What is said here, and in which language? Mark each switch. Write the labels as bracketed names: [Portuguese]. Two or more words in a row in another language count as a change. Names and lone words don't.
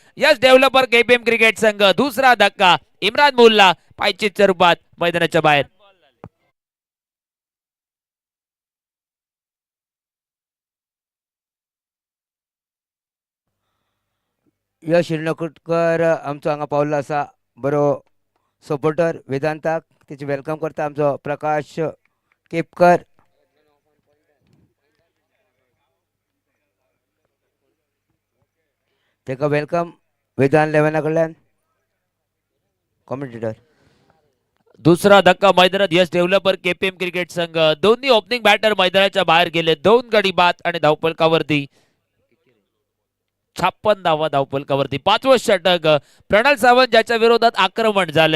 [Marathi] यस डेव्हलपर केपीएम क्रिकेट संघ, दुसरा धक्का, इम्रान मुल्ला पायचीतच्या रूपात मैदानाच्या बाहेर. [Konkani] यश हिरणकुटकर आमचो हांगा पावल्लो आसा, बरो सपोर्टर वेदांताक. तेचे वेलकम करता आमचो प्रकाश केपकर. तेका वेलकम वेदांत 11 कडल्यान कॉमेंटेटर. [Marathi] दुसरा धक्का मैदानात यश डेव्हलपर केपीएम क्रिकेट संघ. दोन्ही ओपनिंग बॅटर मैदानाच्या बाहेर गेले. 2 गडी बाद आणि धावफलकावरती 56 धावा धावफलकावरती. पाचवं षटक प्रणल सावंत ज्याच्या विरोधात आक्रमण झालंय.